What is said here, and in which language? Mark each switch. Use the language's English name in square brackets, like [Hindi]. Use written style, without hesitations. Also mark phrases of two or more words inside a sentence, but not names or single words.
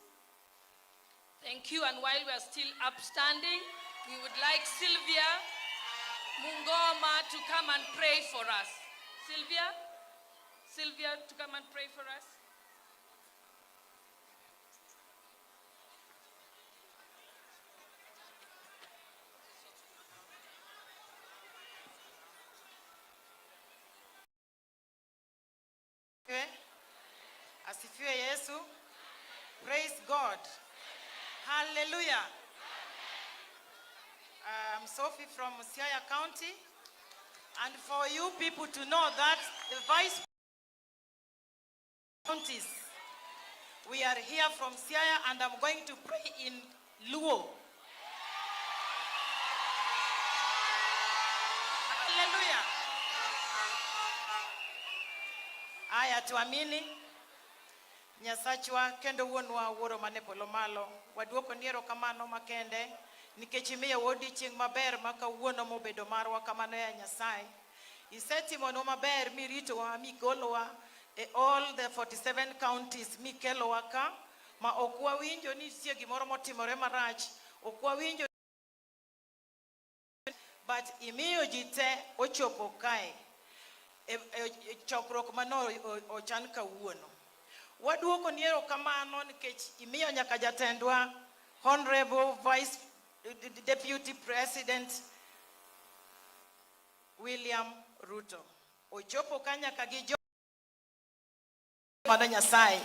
[English] Thank you. And while we are still upstanding, we would like Sylvia Mungoma to come and pray for us. Sylvia to come and pray for us. Okay. [Swahili] Asifiwe Yesu. [English] Praise God. Hallelujah. I'm Sophie from Siaya County. And for you people to know that the vice counties, we are here from Siaya and I'm going to pray in Luo. Hallelujah. [Swahili] Aya tuamini. [Luo (Kenya and Tanzania)] Nyasachwa kendo wuonwa wuoro mane polo malo. Waduoko ni erokamano makende nikech imiyo odiechieng' maber ma kawuono mobedo marwa kamano ya Nyasaye. Isetimono maber miritowa migolowa e [English] all the 47 counties [Luo (Kenya and Tanzania)] mikelowa ka ma ok wawinjo ni nitie gimoro motimore marach, ok wawinjo but imiyo ji te ochopo kae e chokruok mano ochan kawuono. Waduoko ni erokamano nikech imiyo nyaka jatendwa [English] Honorable Vice Deputy President [Luo (Kenya and Tanzania)] William Ruto ochopo kanyaka gi jo Nyasaye.